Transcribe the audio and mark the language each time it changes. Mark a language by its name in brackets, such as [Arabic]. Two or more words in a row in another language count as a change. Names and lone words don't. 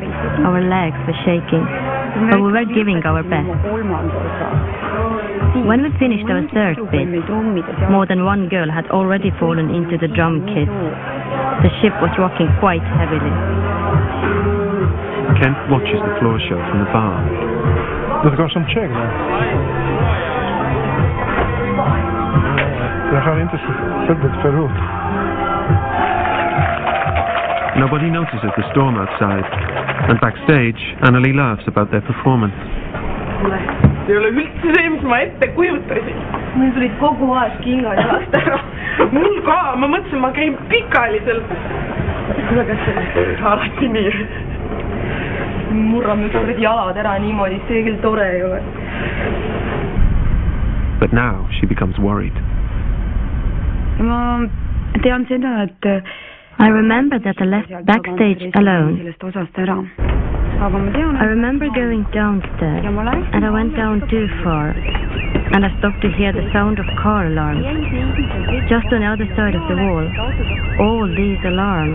[English] Our legs were shaking, but we were giving our best. When we finished our third bit, more than one girl had already fallen into the drum kit. The ship was rocking quite heavily. Kent watches the floor show from the bar. [Swedish] Det går som tjej där. Jag har inte sett det förut. [English] Nobody notices the storm outside, and backstage, Annelie laughs about their performance. [Estonian] See ei ole üldse see, mis ma ette kujutasin. Meil tulid kogu aeg kingad jalast ära. Mul ka, ma mõtlesin, ma käin pikali seal. Kuidas see alati nii? Murrame ükskord jalad ära niimoodi, see küll tore ei ole. [English] But now she becomes worried. [Estonian] Ma tean seda, et [English] I remember that I left backstage alone. I remember going downstairs, and I went down too far, and I stopped to hear the sound of car alarms. Just on the other side of the wall, all these alarms.